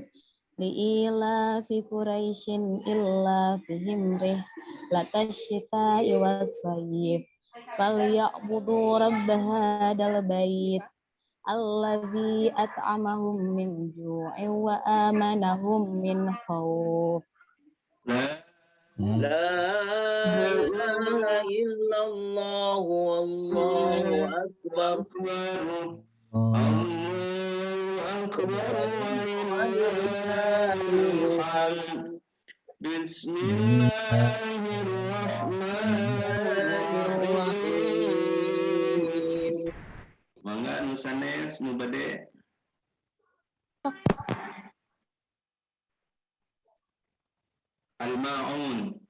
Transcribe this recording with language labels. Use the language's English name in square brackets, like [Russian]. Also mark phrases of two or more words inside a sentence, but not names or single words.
[Arabic] لإيلاف قريش إيلافهم رحلة الشتاء والصيف. فليعبدوا رب هذا البيت الذي أطعمهم من جوع وآمنهم من خوف. لا إله إلا الله والله أكبر الله أكبر ولله الحمد بسم الله الرحمن الرحيم [Sundanese] Mangga nu sanes nu bade Al-Ma'un.